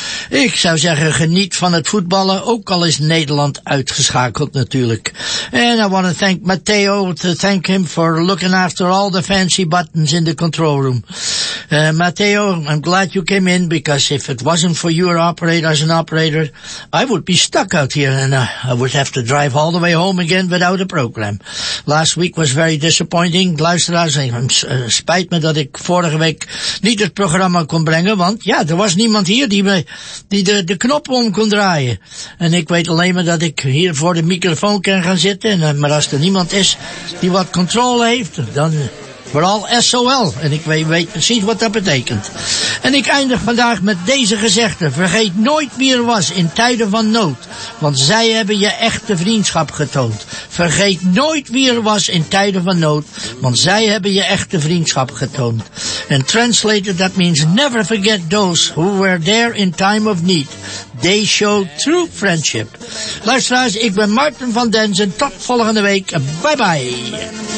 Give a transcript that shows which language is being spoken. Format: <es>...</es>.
<nl>Ik zou zeggen, geniet van het voetballen, ook al is Nederland uitgeschakeld, natuurlijk.</nl> <en>And I want to thank Matteo, to thank him for looking after all the fancy buttons in the control room. Matteo, I'm glad you came in, because if it wasn't for your operator as an operator, I would be stuck out here, and I would have to drive all the way home again without a program. Last week was very disappointing.</en> <nl>Luisteraars, spijt me dat ik vorige week niet het programma kon brengen, want ja, er was niemand hier die de knop om kon draaien. En ik weet alleen maar dat ik hier voor de microfoon kan gaan zitten, maar als er niemand is die wat controle heeft, dan... Vooral SOL, en ik weet precies wat dat betekent. En ik eindig vandaag met deze gezegde. Vergeet nooit wie er was in tijden van nood, want zij hebben je echte vriendschap getoond. Vergeet nooit wie er was in tijden van nood, want zij hebben je echte vriendschap getoond.</nl> <en>And translated, that means never forget those who were there in time of need. They show true friendship.</en> <nl>Luisteraars, ik ben Martin van Denzen. Tot volgende week. Bye bye.</nl>